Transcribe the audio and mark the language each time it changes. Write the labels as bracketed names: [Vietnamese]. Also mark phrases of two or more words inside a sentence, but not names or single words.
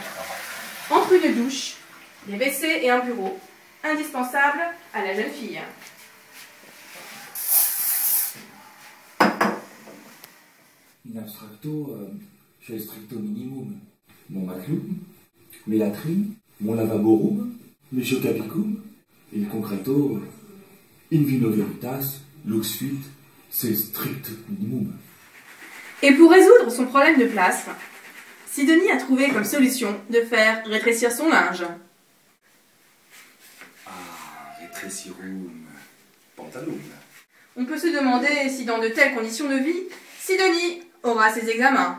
[French] Entre une douche, des WC et un bureau, indispensable à la jeune fille. [Latin] In abstracto, [French] j'ai le [Latin] stricto minimum. [French] Mon maclum, mes latrines, mon lavaborum, mes chocabicum, et [Latin] in concreto, in vino veritas, lux fit, [French] c'est le strict minimum. Et pour résoudre son problème de place, Sidonie a trouvé comme solution de faire rétrécir son linge. Ah, rétrécirum pantalum. On peut se demander si dans de telles conditions de vie, Sidonie aura ses examens.